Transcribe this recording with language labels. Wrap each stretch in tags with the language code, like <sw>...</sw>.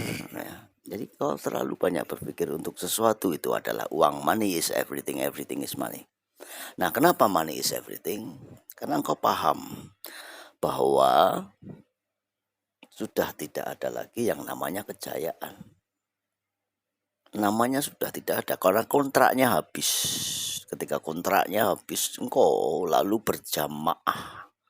<id>Nah, jadi kalau terlalu banyak berpikir untuk sesuatu itu adalah uang.</id> <en>Money is everything, everything is money.</en> <id>Nah, kenapa</id> <en>money is everything?</en> <id>Karena engkau paham bahwa sudah tidak ada lagi yang namanya kejayaan. Namanya sudah tidak ada karena kontraknya habis. Ketika kontraknya habis, engkau lalu berjamaah</id>